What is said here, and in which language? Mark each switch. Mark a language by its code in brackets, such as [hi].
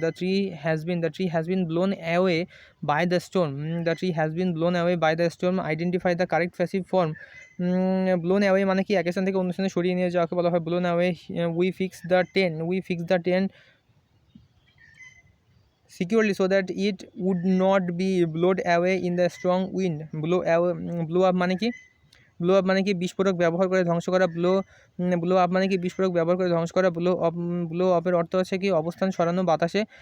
[en] The tree has been blown away by the storm. The tree has been blown away by the storm. Identify the correct passive form. [bn] Blown away মানে কি এক স্থান থেকে অন্য স্থানে সরিয়ে নিয়ে যাওয়াকে বলা হয় blown away. [en] We fix the tent securely so that it would not be blown away in the strong wind. [bn] Blow up মানে কি বিস্ফোরক ব্যবহার করে ধ্বংস করা। ব্লো আপ মানে কি বিস্ফোরক ব্যবহার করে ধ্বংস করা। ব্লো আপের অর্থ হচ্ছে কি অবস্থান সরানো বাতাসে।